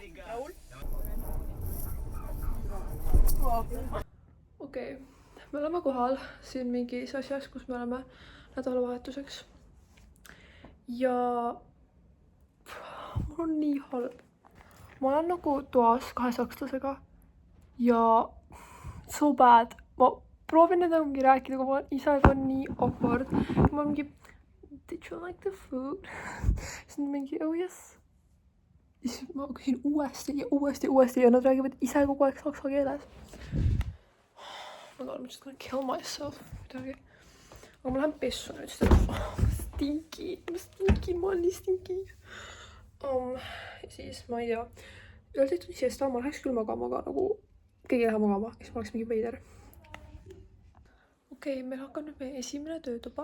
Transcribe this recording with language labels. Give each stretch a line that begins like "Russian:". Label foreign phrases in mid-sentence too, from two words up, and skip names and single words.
Estonian: Okei, me oleme kohal siin mingis asjas, kus me oleme nädalavahetuseks. Ja mul on nii halb. Ma olen nagu toas 2 sakslasega ja
English: so bad.
Estonian: Ma proovin nendega mingi rääkida, kui ma olen isaga on nii awkward. Ma mingi,
English: did you like the food?
Estonian: Siis nad mingi,
English: oh yes.
Estonian: Ja siis ma küsin uuesti ja nad räägivad ise kogu aeg saksa keeles.
English: I'm just gonna kill myself.
Estonian: Midagi. Aga ma lähen pessu nüüd, sest ma stinki, ma olen nii stinki. Ja siis ma ei tea, öeldi, et siesta, ma läheks küll magama, aga nagu keegi ei lähe magama, siis ma oleks mingi veider. Okei, meil hakkab nüüd meie esimene töötuba.